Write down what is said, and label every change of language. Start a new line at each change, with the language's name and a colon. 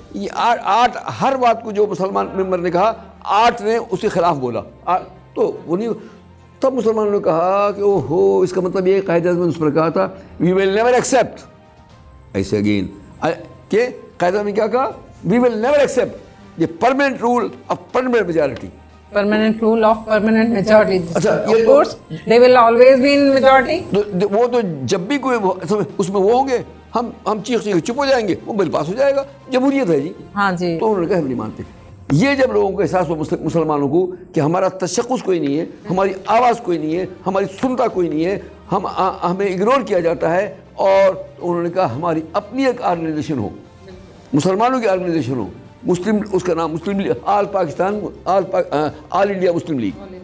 Urdu: یہ 8 ہر بات کو جو مسلمان ممبر نے کہا 8 نے اس کے خلاف بولا. تو انہیں تب مسلمانوں نے کہا کہ او ہو اس کا مطلب یہ قائد اعظم نے اس پر کہا تھا
English: we will never accept
Urdu: ایسے اگین کہ قائد اعظم نے کیا کہا
English: We will never accept یہ permanent rule of permanent majority. permanent rule of permanent majority.
Urdu: اچھا
English: Of course, they will always be in majority.
Urdu: وہ تو جب بھی کوئی اس میں وہ ہوں گے ہم چیخ چپ ہو جائیں گے، وہ بل پاس ہو جائے گا، جمہوریت ہے جی. ہاں جی. تو انہوں نے کہا ہم نہیں مانتے. یہ جب لوگوں کو احساس ہوا مسلمانوں کو کہ ہمارا تشخص کوئی نہیں ہے، ہماری آواز کوئی نہیں ہے، ہماری سنتا کوئی نہیں ہے، ہمیں اگنور کیا جاتا ہے، اور انہوں نے کہا ہماری اپنی ایک آرگنائزیشن ہو، مسلمانوں کی آرگنائزیشن ہو، مسلم اس کا نام مسلم لیگ، آل پاکستان آل انڈیا مسلم لیگ.